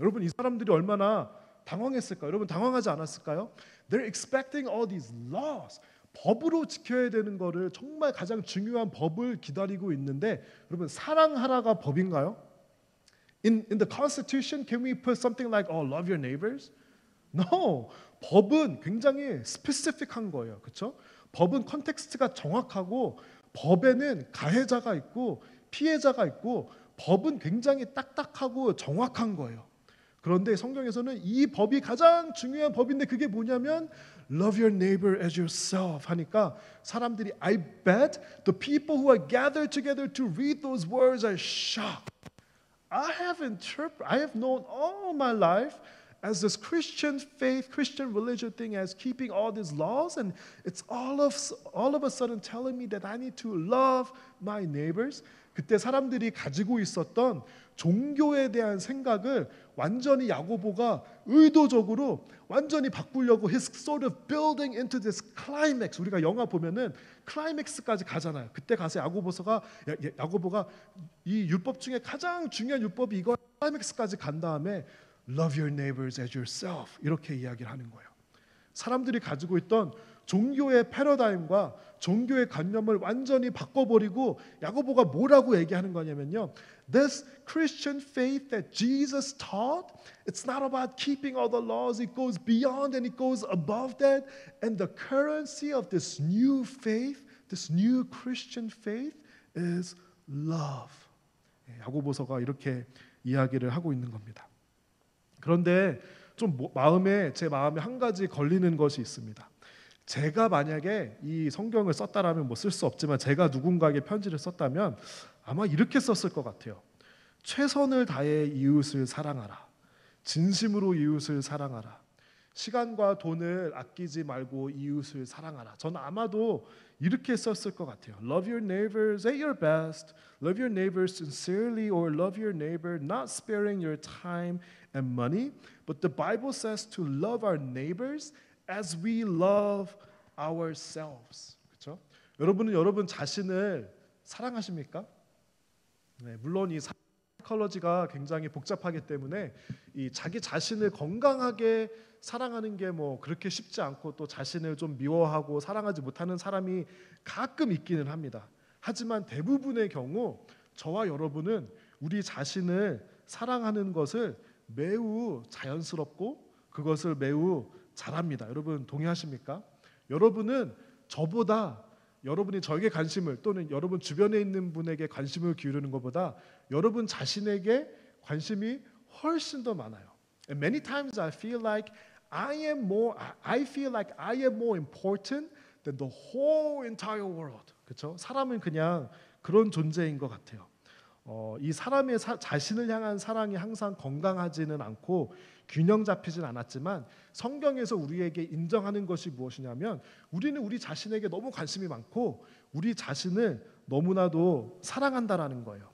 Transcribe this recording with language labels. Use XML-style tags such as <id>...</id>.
<ko>여러분, 이 사람들이 얼마나 당황했을까요? 여러분, 당황하지 않았을까요?</ko> <en>They're expecting all these laws.</en> <ko>법으로 지켜야 되는 거를, 정말 가장 중요한 법을 기다리고 있는데, 여러분, 사랑하라가 법인가요?</ko> <en>In the Constitution, can we put something like, oh, love your neighbors? No.</en> <ko>법은 굉장히 스페시픽한 거예요. 그렇죠? 법은 컨텍스트가 정확하고 법에는 가해자가 있고 피해자가 있고 법은 굉장히 딱딱하고 정확한 거예요. 그런데 성경에서는 이 법이 가장 중요한 법인데 그게 뭐냐면</ko> <en>Love your neighbor as yourself</en> <ko>하니까 사람들이</ko> <en>I bet the people who are gathered together to read those words are shocked. I have known all my life as this Christian faith, Christian religion thing as keeping all these laws, and it's all of a sudden telling me that I need to love my neighbors.</en> <ko>그때 사람들이 가지고 있었던 종교에 대한 생각을 완전히 야고보가 의도적으로 완전히 바꾸려고</ko> <en>he's sort of building into this climax.</en> <ko>우리가 영화 보면은 클라이맥스까지 가잖아요. 그때 가서 야고보가 이 율법 중에 가장 중요한 율법이 이거 클라이맥스까지 간 다음에</ko> <en>Love your neighbors as yourself</en> <ko>이렇게 이야기를 하는 거예요. 사람들이 가지고 있던 종교의 패러다임과 종교의 관념을 완전히 바꿔버리고 야고보가 뭐라고 얘기하는 거냐면요,</ko> <en>This Christian faith that Jesus taught, it's not about keeping all the laws. It goes beyond and it goes above that. And the currency of this new faith, this new Christian faith is love.</en> <ko>야고보서가 이렇게 이야기를 하고 있는 겁니다. 그런데 좀 제 마음에 한 가지 걸리는 것이 있습니다. 제가 만약에 이 성경을 썼다라면 뭐 쓸 수 없지만 제가 누군가에게 편지를 썼다면 아마 이렇게 썼을 것 같아요. 최선을 다해 이웃을 사랑하라. 진심으로 이웃을 사랑하라. 시간과 돈을 아끼지 말고 이웃을 사랑하라. 저는 아마도 이렇게 썼을 것 같아요.</ko> <en>Love your neighbors at your best. Love your neighbors sincerely, or love your neighbor not sparing your time and money. But the Bible says to love our neighbors as we love ourselves.</en> <ko>그렇죠? 여러분은 여러분 자신을 사랑하십니까? 네, 물론 이 사이콜로지가 굉장히 복잡하기 때문에 이 자기 자신을 건강하게 사랑하는 게 뭐 그렇게 쉽지 않고 또 자신을 좀 미워하고 사랑하지 못하는 사람이 가끔 있기는 합니다. 하지만 대부분의 경우 저와 여러분은 우리 자신을 사랑하는 것을 매우 자연스럽고 그것을 매우 잘합니다. 여러분 동의하십니까? 여러분은 저보다 여러분이 저에게 관심을 또는 여러분 주변에 있는 분에게 관심을 기울이는 것보다 여러분 자신에게 관심이 훨씬 더 많아요.</ko> <en>And many times I feel like I am more important than the whole entire world.</en> <ko>그렇죠? 사람은 그냥 그런 존재인 것 같아요. 이 사람의 자신을 향한 사랑이 항상 건강하지는 않고 균형 잡히진 않았지만 성경에서 우리에게 인정하는 것이 무엇이냐면 우리는 우리 자신에게 너무 관심이 많고 우리 자신을 너무나도 사랑한다라는 거예요.</ko>